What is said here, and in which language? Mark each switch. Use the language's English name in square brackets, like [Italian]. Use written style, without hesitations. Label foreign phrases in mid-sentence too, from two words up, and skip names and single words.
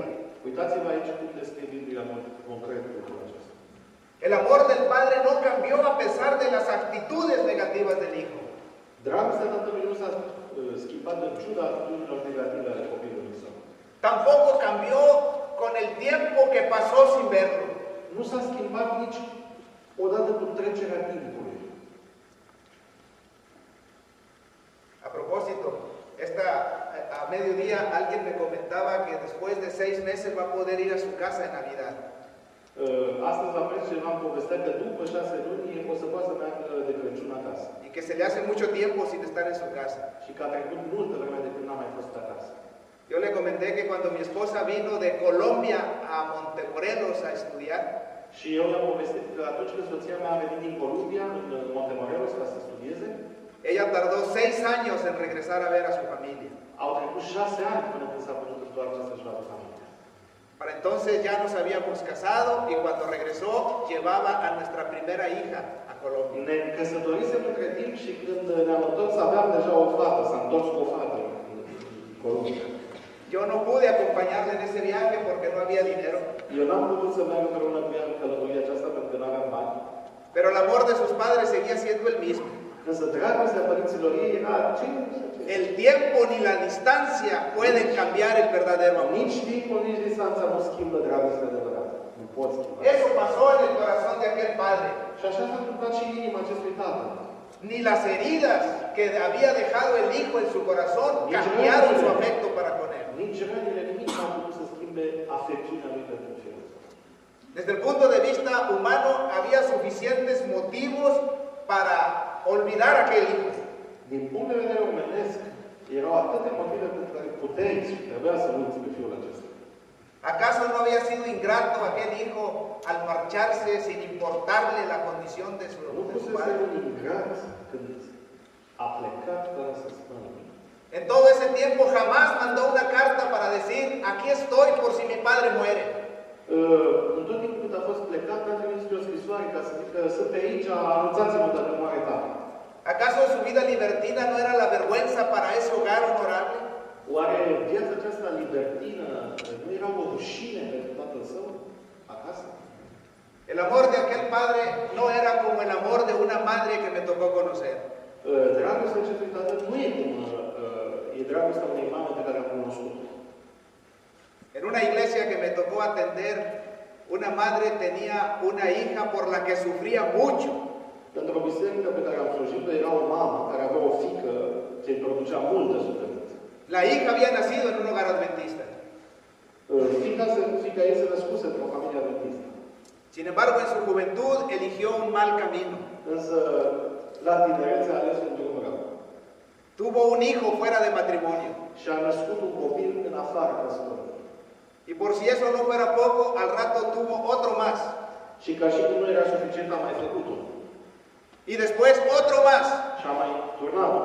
[Romanian] Uitați-vă aici cum descrie Biblia în mod concret lucrul acesta. [Spanish] El amor del padre no cambió a pesar de las actitudes negativas del hijo. [Romanian] Dragostea tatălui nu s-a schimbat în ciuda atitudinilor negative ale copilului său. [Spanish] Tampoco cambió con el tiempo que pasó sin verlo. [Romanian] Nu s-a schimbat nici odată cu trecerea timpului. [Spanish] A propósito, a mediodía alguien me comentaba que después de 6 meses va a poder ir a su casa en Navidad. [Romanian] Astăzi la prânz cineva îmi povestea că după 6 luni o să poată să meargă de Crăciun acasă. [Spanish] Y que se le hace mucho tiempo sin estar en su casa. [Romanian] Și că a trecut multă vreme de când n-a mai fost acasă. [Spanish] Yo le comenté que cuando mi esposa vino de Colombia a Montemorelos a estudiar, [Romanian] Și eu i-am povestit că atunci când soția mea a venit din Columbia, în Montemorelos, ca să studieze, [Spanish] ella tardó 6 años en regresar a ver a su familia. [Romanian] au trecut 6 ani până când s-a putut întoarce să-și vadă familia. [Spanish] Para entonces ya nos habíamos casado y cuando regresó llevaba a nuestra primera hija a Colombia. [Romanian] Ne căsătorisem între timp și când ne-am întors aveam deja o fată, s-a întors cu o fată în Columbia. [Spanish] Yo no pude acompañarle en ese viaje porque no había dinero, [Romanian] Eu n-am putut să merg împreună cu ea în călătoria aceasta pentru că nu aveam bani. [Spanish] pero el amor de sus padres seguía siendo el mismo. [Romanian] Însă dragostea părinților ei era aceeași. [Spanish] El tiempo ni la distancia pueden cambiar el verdadero amor. [Romanian] Nici timpul, nici distanța nu schimbă dragostea adevărată. Nu pot schimba. [Spanish] Eso pasó en el corazón de aquel padre. [Romanian] Și așa s-a întâmplat și în inima acestui tată. [Spanish] Ni las heridas que había dejado el hijo en su corazón cambiaron su afecto para con él. [Romanian] Nici rănile, nimic n-a putut să schimbe afecțiunea lui pentru fiul. [Spanish] Desde el punto de vista humano había suficientes motivos para olvidar a aquel hijo. [Romanian] Din punct de vedere omenesc, erau atâtea motive pentru care puteai și trebuia să uiți pe fiul acesta. [Spanish] ¿Acaso no había sido ingrato aquel hijo al marcharse sin importarle la condición de su [Romanian] Nu pusese [Spanish] padre? [Romanian] un ingrat când a plecat fără să spună nimic. [Spanish] En todo ese tiempo jamás mandó una carta para decir, aquí estoy por si mi padre muere. [Romanian] În tot timpul cât a fost plecat, a trimis o scrisoare ca să zică sunt pe aici, anunțați-mă dacă moare tata. [Spanish] ¿Acaso su vida libertina no era la vergüenza para ese hogar honorable? [Romanian] Oare viața aceasta libertină nu era o rușine pentru tatăl său acasă? [Spanish] El amor de aquel padre no era como el amor de una madre que me tocó conocer. [Romanian] Dragostea acestui tată nu e cum e dragostea unei mame pe care am cunoscut-o. [Spanish] En una iglesia que me tocó atender, una madre tenía una hija por la que sufría mucho. [Romanian] Într-o biserică pe care am slujit-o era o mamă care avea o fiică ce îi producea multă suferință. [Spanish] La hija había nacido en un hogar adventista. [Romanian] Fiica ei se născuse într-o familie adventistă. [Spanish] Sin embargo, en su juventud eligió un mal camino. [Romanian] Însă, la tinerețe a ales un drum rău. [Spanish] Tuvo un hijo fuera de matrimonio. [Romanian] Și a născut un copil în afara căsătoriei. [Spanish] Y por si eso no fuera poco, al rato tuvo otro más. [Romanian] Și ca și cum nu era suficient, a mai făcut-o. [Spanish] Y después otro más. [Romanian] Și a mai turnat-o.